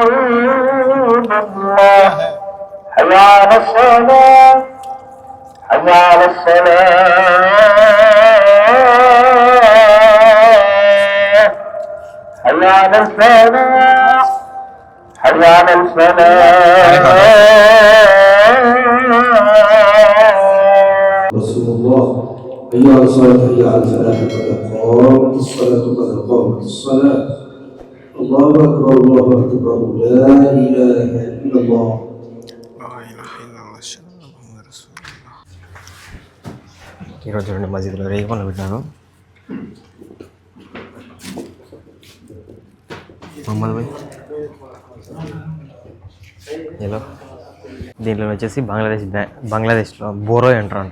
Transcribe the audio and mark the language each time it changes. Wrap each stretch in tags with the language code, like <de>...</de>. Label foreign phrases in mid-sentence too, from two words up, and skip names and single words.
<ar>الله حي على الصلاة حي على الصلاة حي على الفلاح حي على الفلاح. رسول الله حي على الصلاة حي على الفلاح قد قامت الصلاة قد قامت الصلاة. الله أكبر لا إله إلا الله.</ar> <te>ఈరోజు చూడండి మసీదులో రేపలు పెట్టాను. మహమ్మద్ భాయ్ హలో. దీంట్లో వచ్చేసి బంగ్లాదేశ్లో బోరోయ్ అంటారంట.</te>